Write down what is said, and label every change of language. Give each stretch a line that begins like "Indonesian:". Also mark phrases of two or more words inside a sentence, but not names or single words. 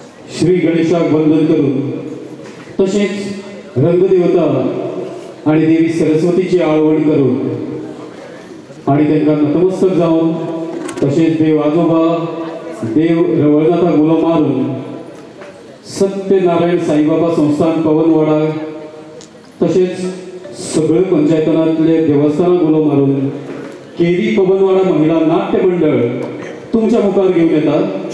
Konkani: श्री गणेशाक वंदन करून तसेच रंगदेवता आणि देवी सरस्वतीची आळवण करून आणि त्यांना नतमस्तक जाऊन तसेच देव आजोबा देव रवळनाथा गुलो मारून सत्यनारायण साईबाबा संस्थान पवनवाडा तसेच सगळे पंचायतनातले देवस्थान गुलो मारून केरी पवनवाडा महिला नाट्य मंडळ तुमच्या मुखार घेऊन येतात।